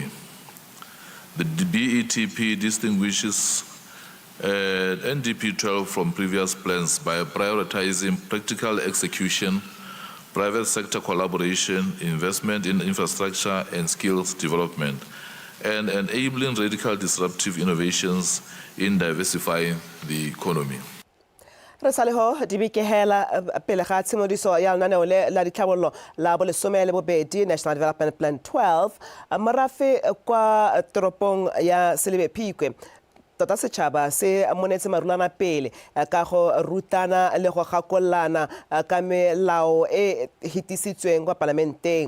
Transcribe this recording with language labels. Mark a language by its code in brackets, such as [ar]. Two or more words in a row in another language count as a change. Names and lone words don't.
[en] The BETP distinguishes NDP 12 from previous plans by prioritizing practical execution, private sector collaboration, investment in infrastructure and skills development, and enabling radical disruptive innovations in diversifying the economy. [tn] Re sa le ho dibikehela pele ga tshimodiso ya lenaneo le la ditlhabololo la bolesome le bobedi National Development Plan 12 morafe kwa toropong ya Selebephikwe. Tota setšhaba se monetse marulana pele ka go rutana le go gakolana ka melao e hitisitsweng kwa parlamenteng.